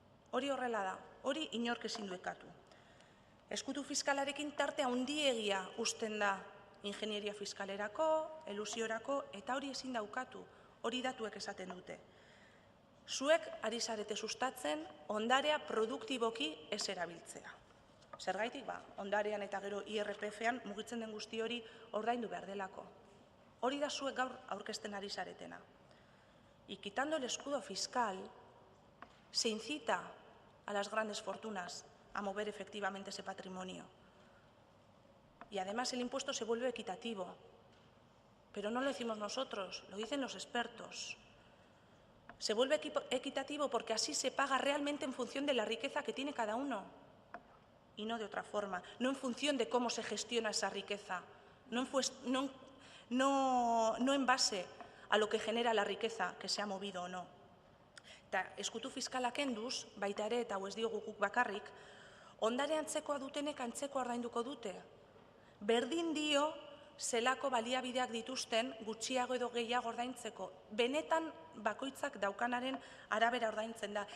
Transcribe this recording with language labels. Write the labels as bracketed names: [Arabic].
[Basque] Hori horrela da, hori inork ezin du ekatu. Ezkutu fiskalarekin tarte handiegia uzten da ingenieria fiskalerako, elusiorako, eta hori ezin da ukatu, hori datuek esaten dute. Zuek ari zarete sustatzen ondarea produktiboki ez erabiltzea. Zergaitik, ondarean eta gero IRPF-ean mugitzen den guzti hori ordaindu behar delako. Hori da zuek gaur aurkezten ari zaretena. [Spanish] Y quitando el escudo fiscal, se incita a las grandes fortunas a mover efectivamente ese patrimonio. Y además el impuesto se vuelve equitativo. Pero no lo decimos nosotros, lo dicen los expertos. Se vuelve equitativo porque así se paga realmente en función de la riqueza que tiene cada uno. Y no de otra forma, no en función de cómo se gestiona esa riqueza, no en base a lo que genera la riqueza que se ha movido o no. [Basque] Eta ezkutu fiskalak enduz, baita ere eta ez diogu guk bakarrik, ondare antzekoa dutenek antzekoa ordainduko dute. Berdin dio zelako baliabideak dituzten gutxiago edo gehiago ordaintzeko. Benetan bakoitzak daukanaren arabera ordaintzen da.